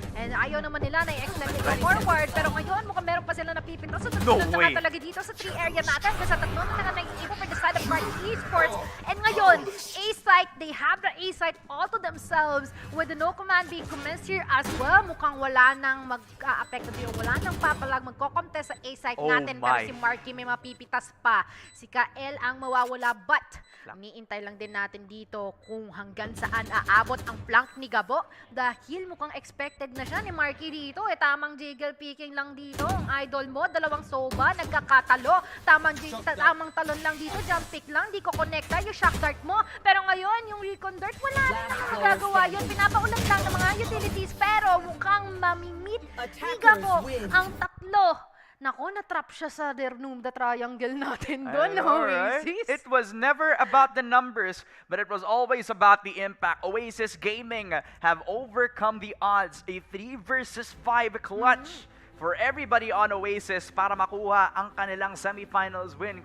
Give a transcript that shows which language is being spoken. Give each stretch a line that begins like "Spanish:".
Filipino: And ayaw naman nila na i-extend nila forward pero ngayon mukhang meron pa sila napipitas. So tatlo na talaga dito sa 3 area natin kasi tatlo na lang nag-iipo
English: for the side of Carti Esports. And
Filipino: ngayon,
English: A-site, they have the A-site all to themselves with the no command being commenced here as well.
Filipino: Mukhang wala nang mag-a-apekto dito. Wala nang papalag magko-contest sa A-site natin pero si Marky may mapipitas pa. Si Kael ang mawawala but niintay lang din natin dito kung hanggang saan aabot ang flank ni Gabo dahil mukhang expected na siya ni Marky dito. Tamang jiggle picking lang dito. Ang idol mo, dalawang soba, nagkakatalo. Tamang talon lang dito, jump pick lang, di ko connecta yung shock dart mo. Pero ngayon, yung recon dart, wala na magagawa yun. Pinapaulan lang ng mga utilities pero mukhang mamimit ni Gabo ang tatlo. Nako, na-trap siya sa Dernum,
English: the triangle
Filipino: natin doon, Oasis.
English: It was never about the numbers, but it was always about the impact. Oasis Gaming have overcome the odds. A 3 versus 5 clutch for everybody on Oasis
Filipino: para makuha ang kanilang
English: semifinals win.